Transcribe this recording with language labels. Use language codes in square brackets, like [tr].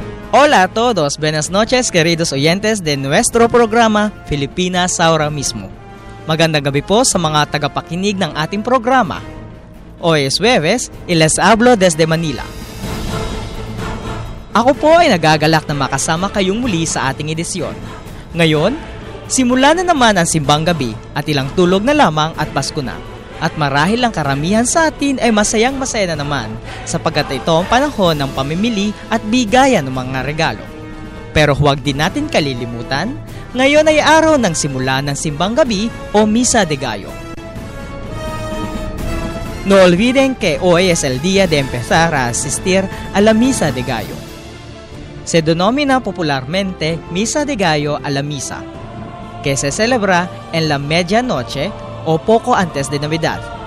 [es] Hola a todos, buenas noches queridos oyentes de nuestro programa Filipinas Ahora Mismo. [tl] Magandang gabi po sa mga tagapakinig ng ating programa. [es] Hoy es Jueves y les hablo desde Manila. [tl] Ako po ay nagagalak na makasama kayong muli sa ating edisyon. Ngayon, simula na naman ang simbang gabi at ilang tulog na lamang at Pasko na. At marahil ang karamihan sa atin ay masayang masaya na naman sapagkat ito ang panahon ng pamimili at bigayan ng mga regalo. Pero huwag din natin kalilimutan, ngayon ay araw ng simula ng simbang gabi o Misa de Gallo. [es] No olviden que hoy es el día de empezar a asistir a la Misa de Gallo. Se denomina popularmente Misa de Gallo a la Misa, que se celebra en la medianoche o poco antes de Navidad.